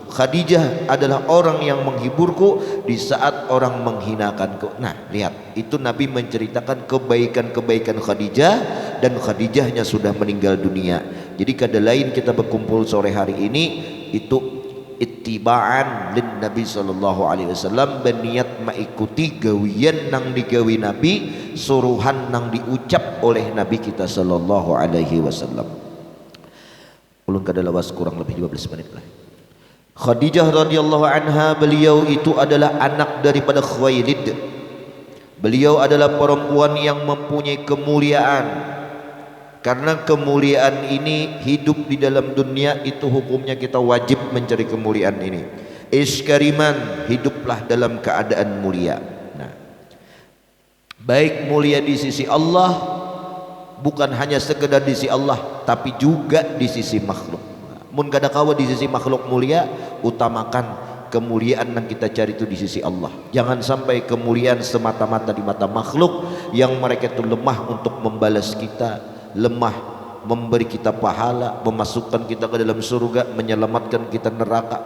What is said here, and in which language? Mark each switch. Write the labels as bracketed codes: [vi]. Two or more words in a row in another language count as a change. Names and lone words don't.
[id] Khadijah adalah orang yang menghiburku di saat orang menghinakanku. Nah, lihat, itu Nabi menceritakan kebaikan-kebaikan Khadijah, dan Khadijahnya sudah meninggal dunia. Jadi [bjn] kada lain [id] kita berkumpul sore hari ini itu [ar] ittiba'an lin Nabi sallallahu alaihi wasallam, [bjn] berniat mengikuti gawian nang digawi Nabi, suruhan nang diucap oleh Nabi kita [ar] sallallahu alaihi wasallam. [bjn] Ulun kada lawas kurang lebih 15 menit lah. [ar] Khadijah radhiyallahu anha, [id] beliau itu adalah anak daripada Khuwailid. Beliau adalah perempuan yang mempunyai kemuliaan. Karena kemuliaan ini hidup di dalam dunia itu hukumnya kita wajib mencari kemuliaan ini. Iskariman, hiduplah dalam keadaan mulia. Nah, baik mulia di sisi Allah, bukan hanya sekedar di sisi Allah, tapi juga di sisi makhluk. [bjn] Mun kada kawa [id] di sisi makhluk mulia, utamakan kemuliaan yang kita cari itu di sisi Allah. Jangan sampai kemuliaan semata-mata di mata makhluk yang mereka itu lemah untuk membalas kita, lemah memberi kita pahala, memasukkan kita ke dalam surga, menyelamatkan kita neraka.